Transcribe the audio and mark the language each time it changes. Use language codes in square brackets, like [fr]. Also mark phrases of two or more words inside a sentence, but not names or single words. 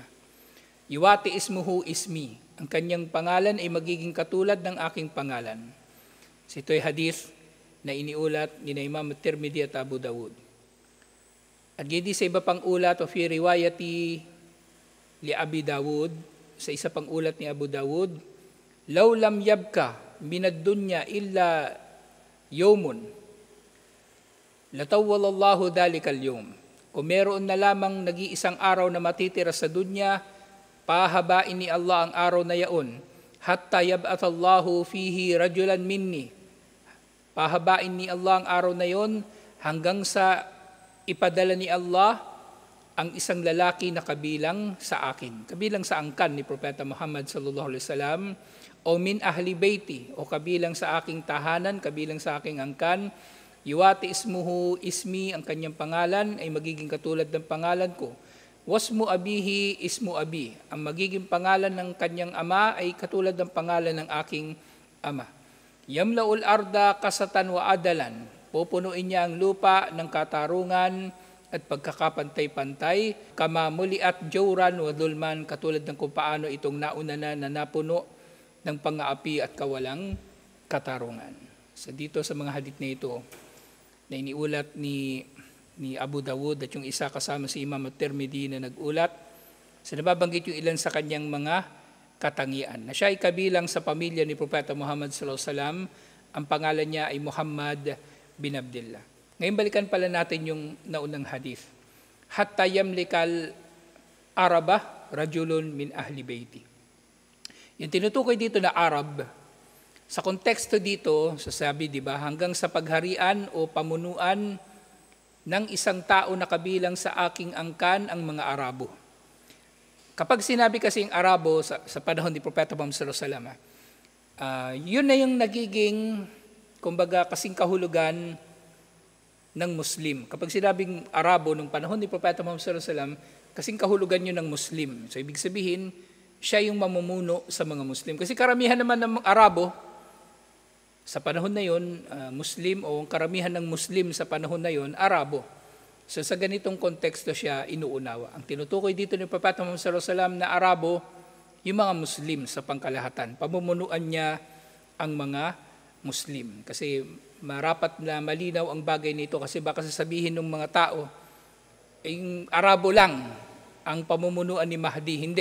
[ar] يواطئ اسمه اسمي, [tl] ang kanyang pangalan ay magiging katulad ng aking pangalan. So ito ay hadith na iniulat ni Imam Tirmidhi at Abu Dawud. At gindi sa iba pang ulat, o [ar] في رواية لأبي داود, [tl] sa isa pang ulat ni Abu Dawud, [ar] لو لم يبق من الدنيا إلا يوم لطول الله ذلك اليوم. [tl] Kung meron na lamang nag-iisang araw na matitira sa dunya, pahabain ni Allah ang araw na yaon, [ar] حتى يبعث الله فيه رجلا مني. [tl] Pahabain ni Allah ang araw na yon hanggang sa ipadala ni Allah ang isang lalaki na kabilang sa akin, kabilang sa angkan ni Propeta Muhammad [ar] صلى الله عليه وسلم, [tl] o [ar] من أهل بيتي, [tl] o kabilang sa aking tahanan, kabilang sa aking angkan. [ar] يواطئ اسمه اسمي, [tl] ang kanyang pangalan ay magiging katulad ng pangalan ko. [ar] واسم أبيه اسم أبي, [tl] ang magiging pangalan ng kanyang ama ay katulad ng pangalan ng aking ama. [ar] يملأ الأرض قسطا وعدلا, [tl] pupunuin niya ang lupa ng katarungan at pagkakapantay-pantay, [ar] كما ملئت جورا وظلما, [tl] katulad ng kung paano itong nauna na napuno ng pang-aapi at kawalang katarungan. So dito sa mga hadith na ito, na iniulat ni Abu Dawud at yung isa kasama si Imam At-Tirmidhi na nag-ulat, so nababanggit yung ilan sa kanyang mga katangian, na siya ay kabilang sa pamilya ni Propeta Muhammad [ar] صلى الله عليه وسلم. [tl] Ang pangalan niya ay Muhammad bin Abdullah. Ngayon balikan pala natin yung naunang hadith. [ar] حتى يملك العرب رجل من أهل بيتي. [tl] Yung tinutukoy dito na Arab, sa konteksto dito, sasabi, di ba, hanggang sa pagharian o pamunuan ng isang tao na kabilang sa aking angkan ang mga Arabo. Kapag sinabi kasi yung Arabo sa panahon ni Propeta Muhammad [ar] صلى الله عليه وسلم, [tl] yun na yung nagiging, kumbaga, kasing kahulugan ng Muslim. Kapag sinabing Arabo nung panahon ni Propeta Muhammad [ar] صلى الله عليه وسلم, [tl] kasing kahulugan yun ng Muslim. So ibig sabihin, siya yung mamumuno sa mga Muslim. Kasi karamihan naman ng Arabo, sa panahon na yun, Muslim, o karamihan ng Muslim sa panahon na yun, Arabo. So sa ganitong konteksto siya inuunawa. Ang tinutukoy dito ni Propeta Muhammad [ar] صلى الله عليه وسلم [tl] na Arabo, yung mga Muslim sa pangkalahatan. Pamumunuan niya ang mga Muslim. Kasi marapat na malinaw ang bagay nito, kasi baka sasabihin ng mga tao, yung Arabo lang ang pamumunuan ni Mahdi. Hindi.